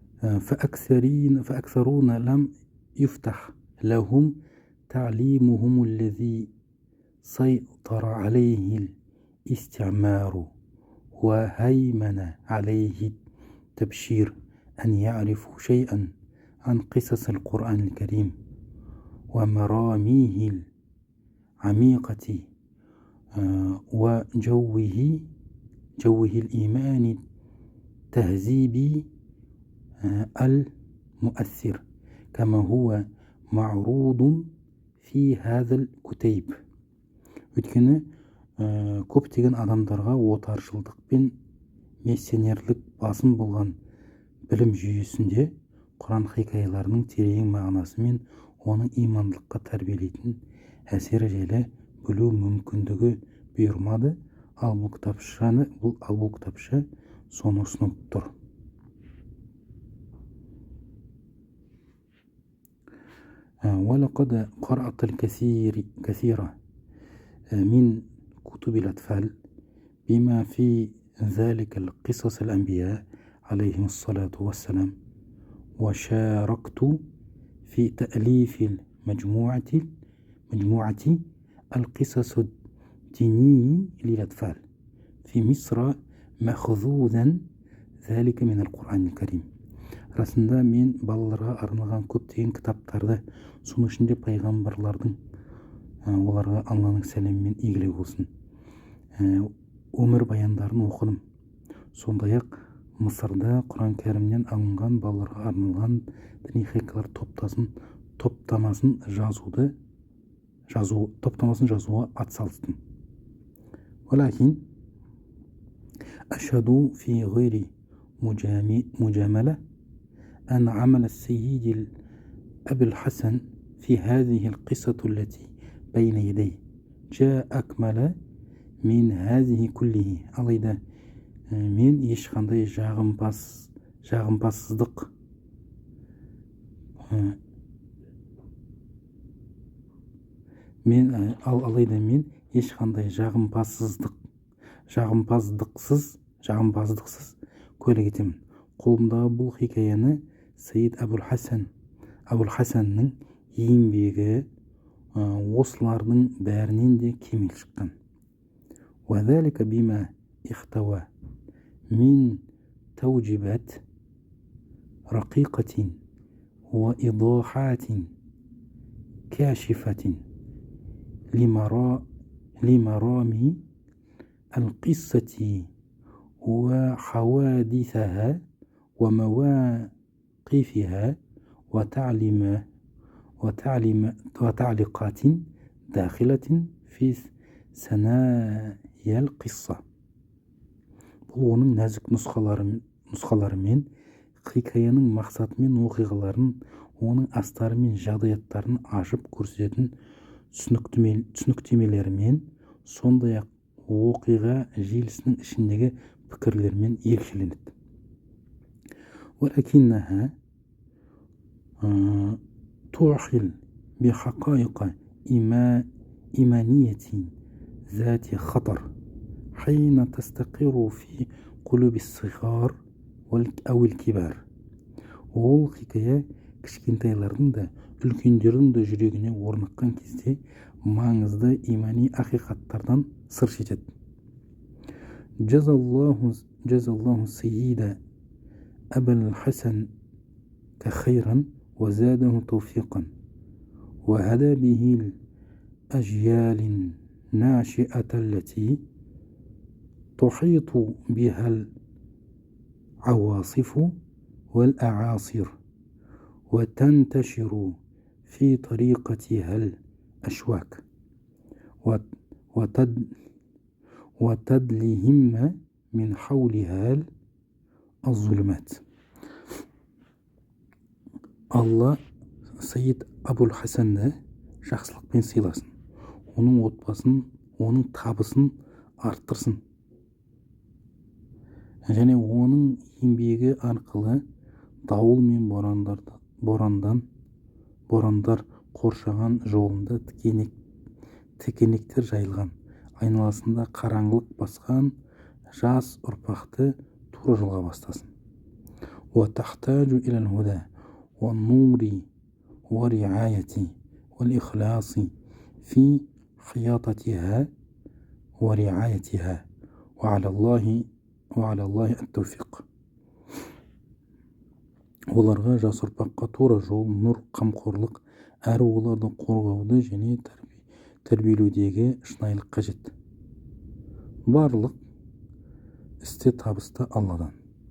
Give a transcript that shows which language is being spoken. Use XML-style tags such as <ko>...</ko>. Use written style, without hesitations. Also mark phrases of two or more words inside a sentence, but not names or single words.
<ar>فأكثرون لم يفتح لهم تعليمهم الذي سيطر عليه الاستعمار وهيمن عليه التبشير أن يعرفوا شيئا عن قصص القرآن الكريم ومراميه العميقة وجوه الإيمان التهذيبي المؤثر كما هو معروض في هذا الكتيب.</ar> <kk>өйткені көптеген адамдарға отаршылдық пен миссионерлік басым болған білім жүйесінде Құран хикаяларының терең мағынасы мен оның имандылыққа тәрбиелейтін әсері жайлы білу мүмкіндігі бұйырмады, ал бұл кітапша соны ұсынып тұр.</kk> <ar>ولقد قرأت الكثير من كتب الأطفال بما في ذلك القصص الأنبياء عليهم الصلاة والسلام وشاركت في تأليف مجموعة القصص الدينية للأطفال في مصر مأخوذا ذلك من القرآن الكريم.</ar> <kk>Расында мен балаларға арналған көптеген кітаптарды, соның ішінде пайғамбарлардың, оларға Алланың сәлемімен игілігі болсын, өмір баяндарын оқыдым. Сондай-ақ Мысырда Құран кәрімнен алынған балаларға арналған діни хикаялар топтамасын жазуға атсалыстым.</kk> <ar>ولكن أشهد في غير مجاملة أن عمل السيد أبي الحسن في هذه القصة التي بين يديه جاء أكمل من هذه كله.</ar> <kk>алайда мен ешқандай жағымпазсыздық жағымпаздықсыз куәлік етемін. Қолымдағы бұл хикаяны Саид Абул Хасанның еңбегі осылардың бәрінен де кемел шыққан.</kk> <ar>وذلك بما احتوى من توجيهات رقيقة وإيضاحات كاشفة لمرامي القصة وحوادثها ومواقفها وتعليقات داخلة في ثنايا القصة.</ar> <kk>Бұл оның нәзік нұсқаларымен, хикаяның мақсаты мен оқиғаларын, оның астары мен жағдаяттарын ашып көрсететін түсініктемелерімен, сондай-ақ оқиға желісінің ішіндегі пікірлермен ерекшеленеді.</kk> <ar>ولكنها توحل بحقائق إيمانية ذات خطر حين تستقر في قلوب الصغار أو الكبار.</ar> <kk>Ол хикая кішкентайлардың да, үлкендердің де жүрегіне орныққан кезде маңызды имани ақиқаттардан сыр шертеді.</kk> <ar>جزالله السيد أبا الحسن خيرا وزاده توفيقا وهدى به الأجيال الناشئة التي تحيط بها العواصف والأعاصر وتنتشر في طريقتها الأشواك وتدلهم من حولها الظلمات.</ar> <kk>Алла Саид Абул Хасанды жақсылықпен сыйласын, оның отбасын, оның табысын арттырсын, және оның еңбегі арқылы дауыл мен борандар қоршаған жолында тікенектер жайылған, айналасында қараңғылық басқан жас ұрпақты тура жолға бастасын.</kk> <ar>وتحتاج إلى الهدى والنور ورعاية والإخلاص في خياطتها ورعايتها وعلى الله التوفيق.</ar> <kk>Оларға жас ұрпаққа тура жол, нұр, қамқорлық, әрі оларды қорғауды және тәрбиелеудегі шынайылық қажет. Барлық істе табысты Алладан.</kk>